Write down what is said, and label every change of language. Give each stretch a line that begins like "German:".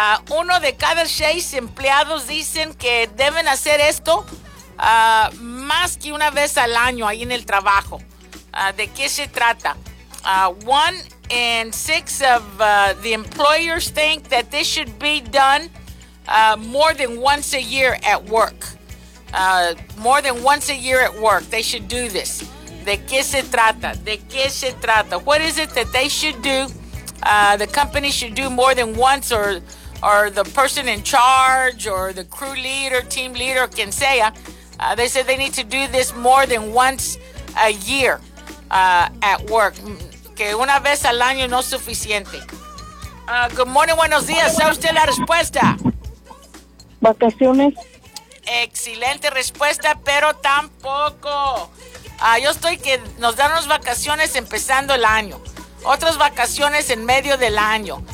Spanish: Uno de cada seis empleados dicen que deben hacer esto más que una vez al año ahí en el trabajo. ¿De qué se trata?
English: One in six of the employers think that this should be done more than once a year at work. More than once a year at work, they should do this.
Spanish: ¿De qué se trata?
English: What is it that they should do? The company should do more than once, or the person in charge, or the crew leader, team leader,
Spanish: quien sea.
English: They said they need to do this more than once a year at work.
Spanish: Que una vez al año no es suficiente.
English: Good morning,
Spanish: buenos días. ¿Sabe usted la respuesta? Vacaciones. Excelente respuesta, pero tampoco. Yo estoy que nos dan unas vacaciones empezando el año. Otras vacaciones en medio del año.